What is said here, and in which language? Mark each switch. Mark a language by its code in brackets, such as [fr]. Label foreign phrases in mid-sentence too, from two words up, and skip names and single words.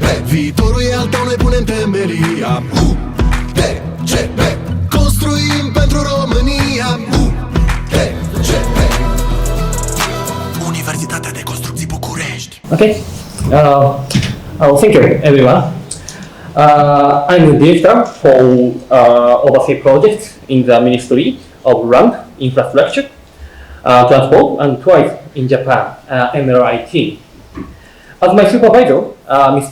[ro] Viitorul e al tău, noi punem temelia. UTCP, construim pentru România. UTCP, Universitatea de Construcții București. [en] Okay. Thank you, everyone. I'm the director for overseas projects in the Ministry of Land, Infrastructure, Transport and Tourism in Japan, MRIT. As my supervisor, Mr.